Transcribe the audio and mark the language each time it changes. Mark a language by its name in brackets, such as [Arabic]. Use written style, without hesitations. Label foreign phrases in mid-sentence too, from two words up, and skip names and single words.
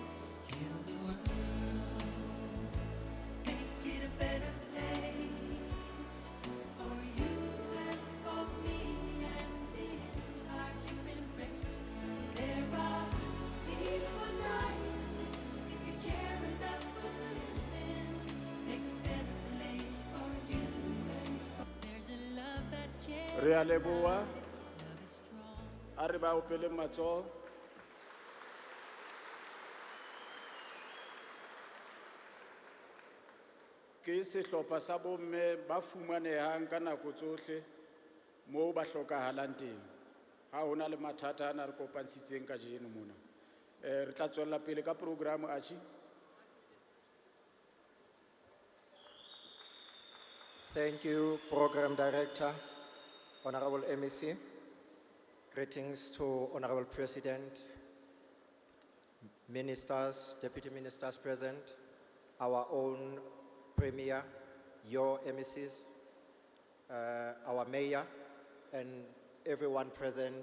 [English] Heal the world, make it a better place for you and for me and the entire human race. There are people dying. If you care enough for the living, make a better place for you and for. There's a love that cares. [Southern Sotho] Re a leboha. A re ba opele matsoho. Ke sehlopha sa bomme ba fumanehang ka nako tsohle moo ba hlokahalang teng. Ha hona le mathata ana re kopantshitseng ka jeno mona. Re tla tswella pele ka program Archie. [English] Thank you, Program Director, Honorable MEC. Greetings to Honorable President, Ministers, Deputy Ministers present, our own Premier, your MECs, our Mayor, and everyone present.